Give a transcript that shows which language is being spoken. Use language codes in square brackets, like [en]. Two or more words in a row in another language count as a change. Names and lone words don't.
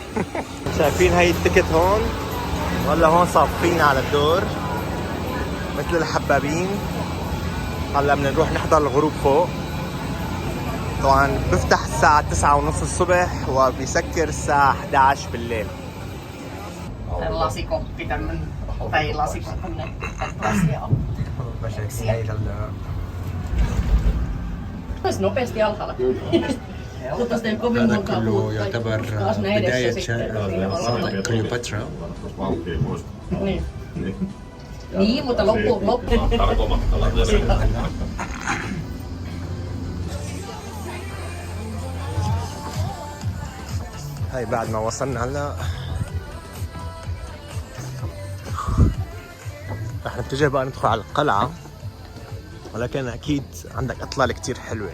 [ar] شايفين هاي التيكت هون، ولا هون صافين على الدور مثل الحبابين. هلا بدنا نروح نحضر الغروب فوق. طبعا بفتح الساعة 9:30 الصبح وبيسكر الساعة 11 بالليل. [fi] Lasikoppi tämmönen, tai lasikoppi, lasia. Olisi nopeasti alhaalla. Mutta sitten ei kovin monta [ar] كله يعتبر بداية شاطئ كليوباترا. [fi] Niin. Niin, mutta loppu. [ar] هاي بعد ما وصلنا هلا رح نتجه بقى ندخل على القلعة، ولكن أكيد عندك إطلالة كتير حلوة.